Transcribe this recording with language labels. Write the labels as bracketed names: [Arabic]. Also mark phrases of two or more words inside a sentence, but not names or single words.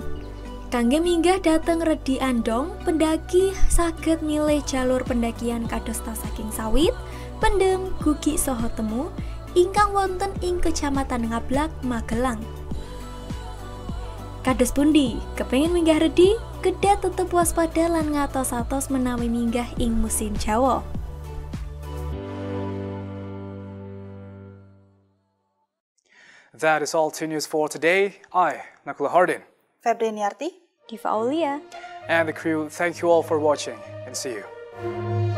[Javanese] Kangge minggah dhateng Redi Andong, pendaki saged milih jalur pendakian kadosta saking Sawit, Pendem, Gugi saha Temu ingkang wonten ing Kecamatan Ngablak, Magelang. Kados pundi, kepengin minggah redi, kedah tetep waspada lan ngatos-atos menawi minggah ing musim Jawa. [English] That is all 2 News for today. I, Nakula Hardin, Febrianiarti, Diva Aulia, and the crew thank you all for watching and see you.